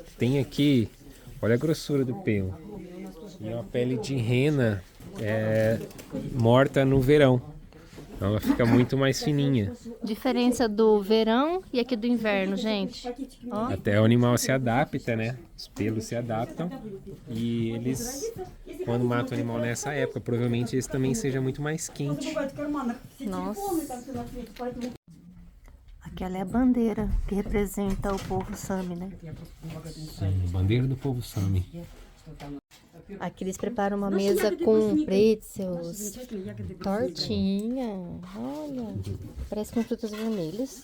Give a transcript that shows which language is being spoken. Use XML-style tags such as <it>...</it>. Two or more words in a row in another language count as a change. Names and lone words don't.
<pt>Tem aqui, olha a grossura do pelo. E é uma pele de rena morta no verão. Então ela fica muito mais fininha. Diferença do verão e aqui do inverno, gente. Ó, Até o animal se adapta, né? Os pelos se adaptam. E eles, quando matam o animal nessa época, provavelmente esse também seja muito mais quente.</pt> <ru>Бывает в карманах все</ru> <pt>Nossa.</pt> <ru>телефоны, там все на свете, поэтому...</ru> <pt>aquela é a bandeira que representa o povo Sami, né? Bandeira do povo Sami. Aqui eles preparam uma mesa com pretzels,</pt> <ru>Замечательно, ягоды</ru> <pt>tortinha, olha, parece com frutas vermelhas.</pt>